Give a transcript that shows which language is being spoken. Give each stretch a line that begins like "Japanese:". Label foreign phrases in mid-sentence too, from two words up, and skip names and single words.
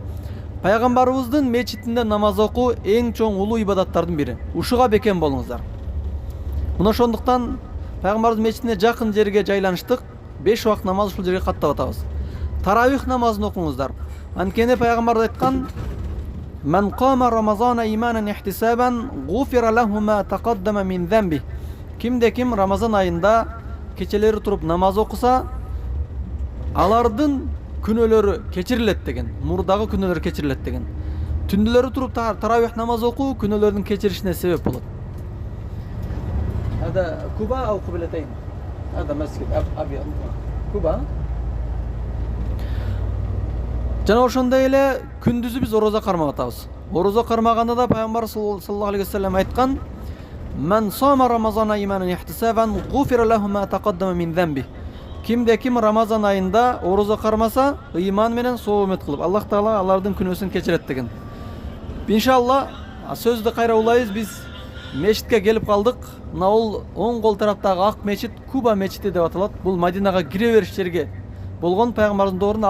Kyrgyz: Пайгамбарыбыздын мечитинде намаз окуу эң чоң улуу ибадаттардын бири. Ушуга бекем болуңуздар. Мына ошондуктан пайгамбарыбыз мечитине жакын жерге жайланыштык. 5 убакыт намаз ушул жерге каттап атабыз. Таравих намазын окуңуздар. Анткени пайгамбар айткан:
Arabic: "من قام رمضان إيمانا واحتسابا، غفر له ما تقدم من ذنبه."
Kyrgyz: Кимде ким Рамазан айында кечелери туруп намаз окуса, алардын күнөөлөрү кечирилет деген. Мурдагы күнөөлөр кечирилет деген. Түндүлөрү туруп таравих намаз окуу күнөөлөрдүн кечиришине себеп болот.
Arabic: هذا قباء أو القبلتين. هذا مسجد أبيض. Куба.
Kyrgyz: Жана ошондой эле күндүзү биз орозо кармап атабыз. Орозо кармаганда да пайгамбар
Arabic: صلى الله عليه وسلم айткан: "من صام رمضان إيمانا واحتسابا، غفر له ما تقدم من ذنبه."
Kyrgyz: Кимде ким Рамазан айында орозо кармаса, ыйман менен соомет кылып, Аллах Таала алардын күнөөсүн кечирет деген. Иншалла, сөздү кайра улайбыз. Биз мечитке келип калдык. Мына бул оң кол тараптагы ак мечит Куба мечити деп аталат. Бул Мадинага кире бериш жерге болгон пайгамбардын доорунда.